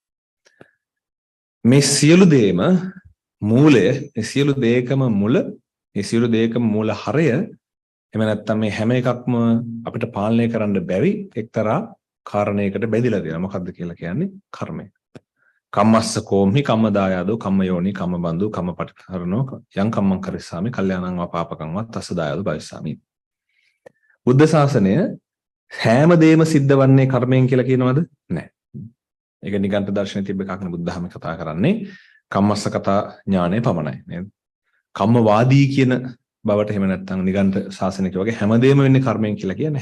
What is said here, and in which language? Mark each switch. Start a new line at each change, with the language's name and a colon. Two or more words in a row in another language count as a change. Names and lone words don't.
Sinhala: මේ සියලු දේම මූලය, මේ සියලු දේකම මුල, මේ සියලු දේකම මූල හරය එහෙම නැත්නම් මේ හැම එකක්ම අපිට පාලනය කරන්න බැරි එක්තරා කාරණයකට බැඳිලා තියෙනවා. මොකද්ද කියලා කියන්නේ? කර්මය.
Pali: කම්මස්ස කෝම්හි කම්මදායදෝ කම්මයෝනි කම්මබන්දු කම්මපටිකරණෝ යං කම්මං කරිස්සාමි කල්යාණං වාපාපකං වත් තස්සදායදෝ භවිස්සාමි.
Sinhala: බුද්ධ ශාසනය හැම දෙයක්ම සිද්ධ වන්නේ කර්මයෙන් කියලා කියනවද? නැහැ. ඒක නිගණ්ඨ දර්ශනයේ තිබ්බ එකක් නේ බුද්ධ ධර්ම කතා කරන්නේ. කම්මස්ස කතා ඥානය පමණයි නේද? කම්මවාදී කියන බවට එහෙම නැත්නම් නිගණ්ඨ ශාසනයක වගේ හැමදේම වෙන්නේ කර්මයෙන් කියලා කියන්නේ.